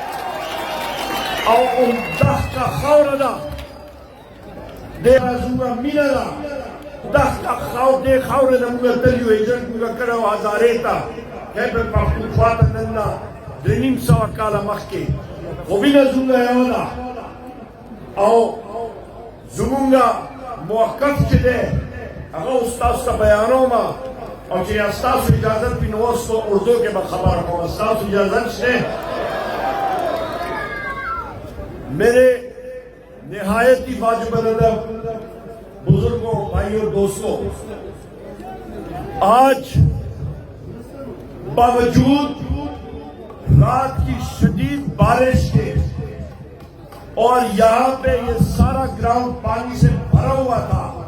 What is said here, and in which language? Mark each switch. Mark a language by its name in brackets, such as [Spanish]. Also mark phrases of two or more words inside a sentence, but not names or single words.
[Pashto] او دښته خاوره ده، دې زموږ مینه ده، دښته دې خاورې نه موږ تللي یو، هجرت موږ کړی و هزارې ته، خیبر پښتونخوا ته نن نه 250 کاله مخکې، خو مینه زموږ یوه ده او زموږ موقف چې دی هغه اوس تاسو ته بیانوم، او چې ستاسو اجازت وي نو اوس په اردو کې به خبره کوم، ستاسو اجازت شته؟ [Urdu] میرے نہایت ہی واجب الادب بزرگوں، بھائیوں، دوستوں، آج باوجود رات کی شدید بارش کے اور یہاں پہ یہ سارا گراؤنڈ پانی سے بھرا ہوا تھا،